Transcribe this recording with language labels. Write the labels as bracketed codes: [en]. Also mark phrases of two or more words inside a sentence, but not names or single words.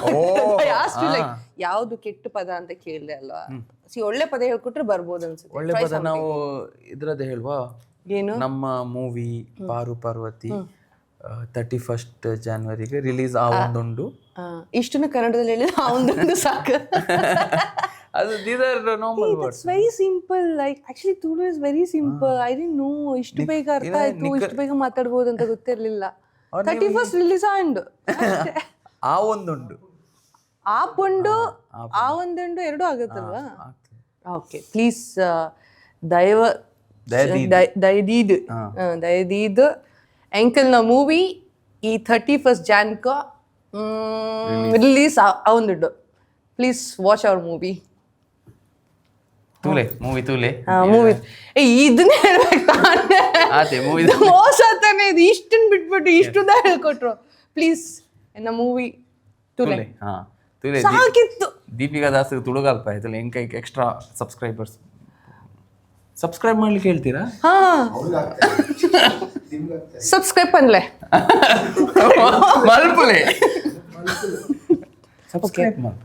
[kn] ಲೈಕ್ ಯಾವ್ದು ಕೆಟ್ಟ ಪದ ಅಂತ ಕೇಳಿದೆ ಅಲ್ವಾ? ಒಳ್ಳೆ ಪದ ಹೇಳ್ಕೊಟ್ರೆ ಬರ್ಬೋದು ಅನ್ಸುತ್ತೆ. ಒಳ್ಳೆ ಪದ ನಾವು ಇದ್ರದ್ದೇ ಹೇಳ್ವಾ? ಏನು? [tcy] ನಮ್ಮ ಮೂವಿ ಪಾರು ಪಾರ್ವತಿ 31st ಜಾನ್ವರಿಗೆ ರಿಲೀಸ್ ಆ ಒಂದುಂಡು. [kn] ಇಷ್ಟನ್ನು ಕನ್ನಡದಲ್ಲಿ ಹೇಳಿದ್ರೆ ಆ ಒಂದೊಂದು ಸಾಕು. [en] ಅದು these are normal words. It's very simple. Like actually Tulu is very simple. I didn't know [kn] ಇಷ್ಟು ಬೇಗ ಅರ್ಥ ಆಯ್ತು, ಇಷ್ಟು ಬೇಗ ಮಾತಾಡ್ಬೋದು ಅಂತ ಗೊತ್ತಿರಲಿಲ್ಲ. [tcy] 31st ರಿಲೀಸ್ ಆಂಡ್ ಆ ಒಂದುಂಡು, ಆ ಪೊಂಡು, ಆ ಒಂದುಂಡು [kn] ಎರಡು ಆಗುತ್ತಲ್ವಾ? [en] okay, please [tcy] ದಯದೀದ್ ಎಂಕಲ್ನ ಮೂವಿ ಈ 31st ಜಾನ್ಕ ರಿಲೀಸ್ ಆವೊಂದುಂಡು. [en] please watch our movie. [tcy] ತೂಲೆ ಮೂವಿ ತೂಲೆ [kn] ಮೂವಿ ಇದನ್ನ ಹೇಳ್ಬೇಕು ತಾನೇ. [tcy] ಆತೆ ಮೂವಿ [kn] ಮೋಸ ತಾನೇ ಇದು. ಇಷ್ಟನ್ ಬಿಟ್ಬಿಟ್ಟು ಇಷ್ಟುದ ಹೇಳ್ಕೊಟ್ರು. [tcy] ಪ್ಲೀಸ್ ಎನ್ನ ಮೂವಿ ತುಲೆ ತೂಲೆ ಹಾ ತೂಲೆ [kn] ಸಾಕಿತ್ತು. ದೀಪಿಕಾ ದಾಸ್ ತುಳುಗಲ್ಪ ಆಯ್ತಲ್ಲ ಹೆಂಗೆ [en] extra subscribers [kn] ಸಬ್ಸ್ಕ್ರೈಬ್ ಮಾಡ್ಲಿಕ್ಕೆ ಹೇಳ್ತೀರಾ? [tcy] ಹಾ ಸಬ್ಸ್ಕ್ರೈಬ್ ಅನ್ಲೆ ಮಲ್ಪುಲೆ ಸಬ್ಸ್ಕ್ರೈಬ್ ಮಾಡು.